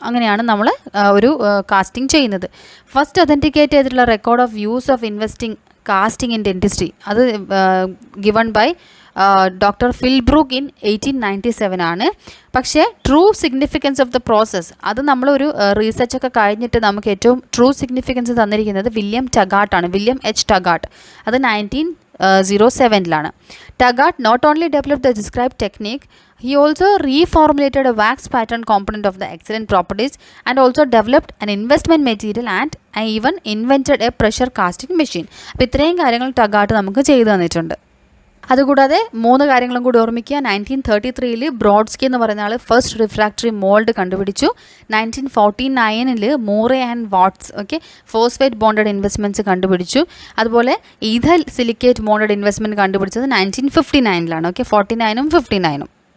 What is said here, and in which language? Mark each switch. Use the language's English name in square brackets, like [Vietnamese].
[Malayalam] അങ്ങനെയാണ് നമ്മൾ ഒരു കാസ്റ്റിംഗ് ചെയ്യുന്നത്. ഫസ്റ്റ് ഒതൻറ്റിക്കേറ്റ് ചെയ്തിട്ടുള്ള [English] record of use of casting in dentistry [Malayalam] അത് ഗിവൺ ബൈ ഡോക്ടർ ഫിൽബ്രൂക്ക് ഇൻ 1897 ആണ്. പക്ഷേ [English] true significance of the process [Malayalam] അത് നമ്മളൊരു റീസെർച്ചൊക്കെ കഴിഞ്ഞിട്ട് നമുക്ക് ഏറ്റവും ട്രൂ സിഗ്നിഫിക്കൻസ് തന്നിരിക്കുന്നത് വില്യം എച്ച് ടഗാർട്ട്. [English] അത് 1907 Taggart not only developed the described technique, he also reformulated a wax pattern component of the excellent properties and also developed an investment material and even invented a pressure casting machine. [Malayalam] അപ്പോൾ ഇത്രയും കാര്യങ്ങൾ ടഗാർട്ട് നമുക്ക് ചെയ്തു തന്നിട്ടുണ്ട്. അതുകൂടാതെ 3 കാര്യങ്ങളും കൂടി ഓർമ്മിക്കുക. 1933 ബ്രോഡ്സ്കി എന്ന് പറയുന്ന ആൾ ഫസ്റ്റ് റിഫ്രാക്ടറി മോൾഡ് കണ്ടുപിടിച്ചു. 1949 മൂറെ and what's phosphate bonded investments കണ്ടുപിടിച്ചു. അതുപോലെ ഈഥൽ സിലിക്കേറ്റ് ബോണ്ടഡ് ഇൻവെസ്റ്റ്മെൻറ്റ് കണ്ടുപിടിച്ചത് 1959 49ഉം 59ഉം.